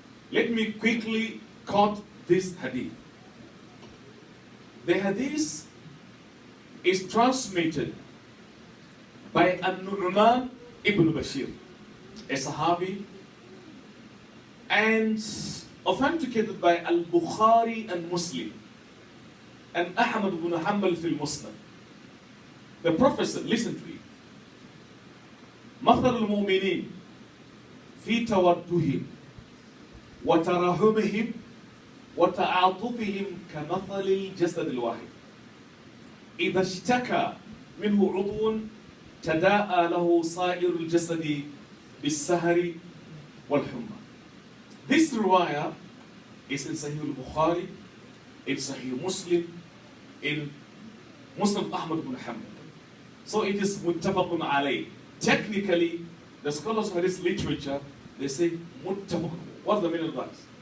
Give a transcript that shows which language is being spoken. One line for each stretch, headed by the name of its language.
English: Let me quickly quote this hadith. The hadith is transmitted by An-Nu'man ibn Bashir, a Sahabi, and authenticated by Al-Bukhari and Muslim, and Ahmad ibn Hanbal fil Muslim. The Prophet said, listen to it.
Arabic: مثل المؤمنين في تودهم وترحمهم وتعاطفهم كمثل الجسد الواحد إذا اشتكى منه عضو تداعى له سائر الجسد بالسهر والحمى.
English: This riwayah is in Sahih al-Bukhari, in Sahih Muslim, in Muslim Ahmad ibn Hanbal. So it is muttafaqun alayh. Technically, the scholars of this literature, they say muttafaq. What's the meaning of that?